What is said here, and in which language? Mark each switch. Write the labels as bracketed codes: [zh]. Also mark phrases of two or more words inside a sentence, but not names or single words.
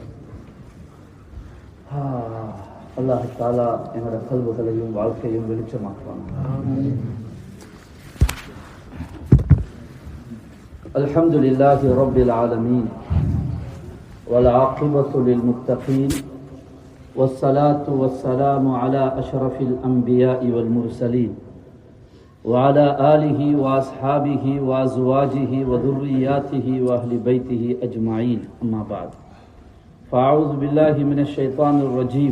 [ta] அல்லாஹ் தாலா எங்களோட கல்விகளையும் வாழ்க்கையும் வெளிச்சமாக்குவாங்க. [ar] الحمد لله رب العالمين والعاقبة للمتقين والصلاة والسلام على أشرف الأنبياء والمرسلين وعلى آله وأصحابه وأزواجه وذرياته وأهل بيته أجمعين. أما بعد فأعوذ بالله من الشيطان الرجيم.